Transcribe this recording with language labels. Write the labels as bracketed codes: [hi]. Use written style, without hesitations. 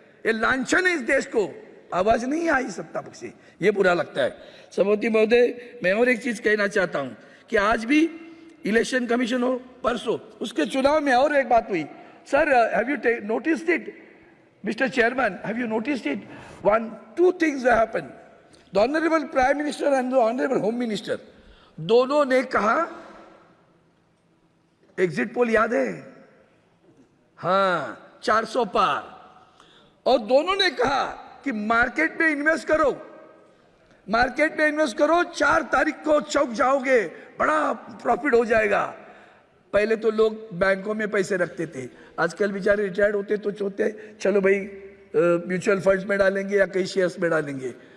[hi] ये लांछन है इस देश को। आवाज नहीं आई सत्ता पक्ष से, ये बुरा लगता है। सभापति महोदय, मैं और एक चीज कहना चाहता हूं कि आज भी इलेक्शन कमीशन हो, परसों उसके चुनाव में और एक बात हुई sir. [en] Have you noticed it mister chairman, have you noticed it? two things happened. The Honorable Prime Minister and the Honorable Home Minister, [hi] दोनों ने कहा, एग्जिट पोल याद है? हाँ, 400 पार। और दोनों ने कहा कि मार्केट में इन्वेस्ट करो, मार्केट में इन्वेस्ट करो, 4 तारीख को चौक जाओगे, बड़ा प्रॉफिट हो जाएगा। पहले तो लोग बैंकों में पैसे रखते थे, आजकल बेचारे रिटायर्ड होते तो सोचते चलो भाई म्यूचुअल फंड्स में डालेंगे या कई शेयर्स में डालेंगे।